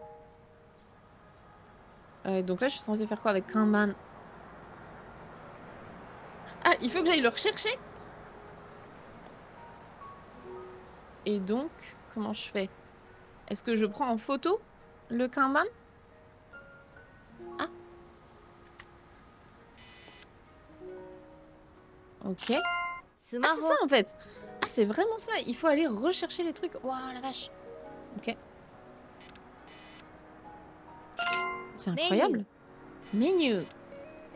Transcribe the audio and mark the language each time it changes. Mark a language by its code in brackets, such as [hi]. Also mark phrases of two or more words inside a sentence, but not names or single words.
[fr] Donc là, je suis censée faire quoi avec kanban? Ah, il faut que j'aille le rechercher. Et donc, comment je fais? Est-ce que je prends en photo le kanban? Ah. Ok. [ja] スマ [fr] Ah, [ja] ホ [fr] c'est ça en fait. Ah, c'est vraiment ça. Il faut aller rechercher les trucs. Waouh, la vache. Ok. C'est incroyable. Menu.